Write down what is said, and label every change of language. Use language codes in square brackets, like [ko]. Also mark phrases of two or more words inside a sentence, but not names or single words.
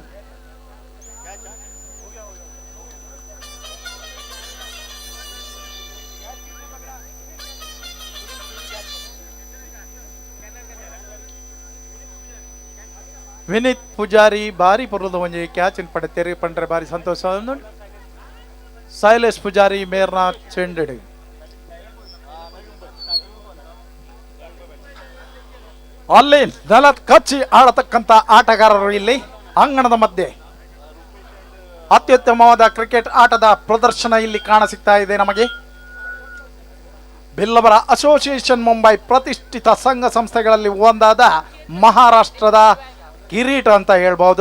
[tcy] ವಿನೀತ್ ಪೂಜಾರಿ ಬಾರಿ ಪುರದ ಒಂಜಿ ಕ್ಯಾಚ್ ಪಡೆತೇರಿ ಪಂಡ್ರೆ ಬಾರಿ ಸಂತೋಷ. [kn] ಶೈಲೇಶ್ ಪೂಜಾರಿ [tcy] ಮೇರ್ನ ಚೆಂಡೆಡು [kn] ಅಲ್ಲಿ ನೆಲ ಕಚ್ಚಿ ಆಡತಕ್ಕಂತ ಆಟಗಾರರು ಇಲ್ಲಿ ಅಂಗಣದ ಮಧ್ಯೆ ಅತ್ಯುತ್ತಮವಾದ ಕ್ರಿಕೆಟ್ ಆಟದ ಪ್ರದರ್ಶನ ಇಲ್ಲಿ ಕಾಣಸಿಗ್ತಾ ಇದೆ ನಮಗೆ. ಬಿಲ್ಲವರ ಅಸೋಸಿಯೇಷನ್ ಮುಂಬೈ ಪ್ರತಿಷ್ಠಿತ ಸಂಘ ಸಂಸ್ಥೆಗಳಲ್ಲಿ ಒಂದಾದ ಮಹಾರಾಷ್ಟ್ರದ ಕಿರೀಟ ಅಂತ ಹೇಳ್ಬಹುದು.